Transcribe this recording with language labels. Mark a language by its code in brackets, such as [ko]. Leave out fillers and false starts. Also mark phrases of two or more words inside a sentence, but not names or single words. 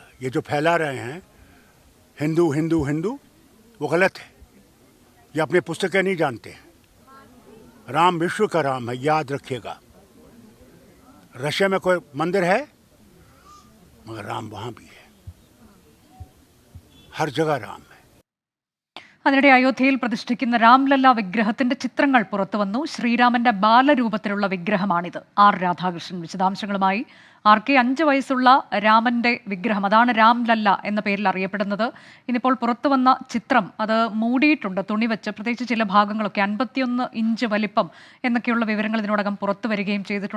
[hi] ये जो फैला रहे हैं हिंदू हिंदू हिंदू, वो गलत है। ये अपनी पुस्तकें नहीं जानते हैं। राम विश्व का राम है, याद रखिएगा। रशिया में कोई मंदिर है मगर राम वहाँ भी है, हर जगह राम है। [ml] അതിനിടെ അയോധ്യയിൽ പ്രതിഷ്ഠിക്കുന്ന രാംലല്ല വിഗ്രഹത്തിന്റെ ചിത്രങ്ങൾ പുറത്തുവന്നു. ശ്രീരാമന്റെ ബാലരൂപത്തിലുള്ള വിഗ്രഹമാണിത്. ആർ രാധാകൃഷ്ണൻ വിശദാംശങ്ങളുമായി. ആർക്കെ 5 വയസ്സുള്ള രാമന്റെ വിഗ്രഹം, അതാണ് രാംലല്ല എന്ന പേരിൽ അറിയപ്പെടുന്നത്. ഇന്നിപ്പോൾ പുറത്തുവന്ന ചിത്രം അത് മൂടിയിട്ടുണ്ട് തുണി വെച്ച്, പ്രത്യേകിച്ച് ചില ഭാഗങ്ങളൊക്കെ 51 ഇഞ്ച് വലിപ്പം എന്നൊക്കെയുള്ള വിവരങ്ങൾ ഇതിനോടകം പുറത്തു വരികയും ചെയ്തിട്ടുണ്ട്.